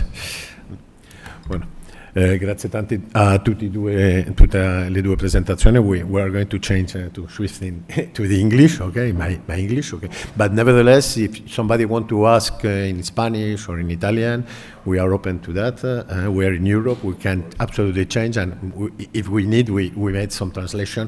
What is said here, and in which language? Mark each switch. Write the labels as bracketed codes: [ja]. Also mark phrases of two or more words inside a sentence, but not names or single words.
[it] Bueno, grazie tanti a tutte le due presentazioni. [en] We are going to change to switch to the English, okay, my English, okay. But nevertheless, if somebody want to ask in Spanish or in Italian, we are open to that. We are in Europe, we can absolutely change, and if we need, we made some translation.